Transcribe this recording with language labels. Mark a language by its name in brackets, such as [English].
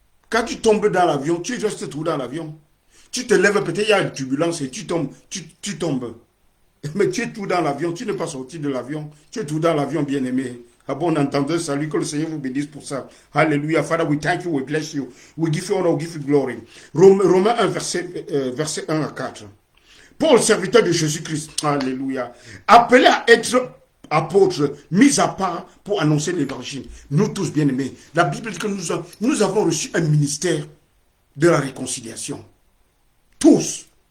[French] Quand tu tombes dans l'avion, tu restes tout dans l'avion. Tu te lèves, peut-être il y a une turbulence et tu tombes. Tu tombes. Mais tu es tout dans l'avion, tu n'es pas sorti de l'avion. Tu es tout dans l'avion, bien-aimé. Ah bon, entendez, salut, que le Seigneur vous bénisse pour ça. Alléluia. [English] Father, we thank you, we bless you. We give you honor, we give you glory. [French] Romains 1, verset 1 à 4. Paul, serviteur de Jésus-Christ, alléluia, appelé à être apôtre, mis à part pour annoncer l'évangile. Nous tous, bien-aimés, la Bible dit que nous avons reçu un ministère de la réconciliation. Tous.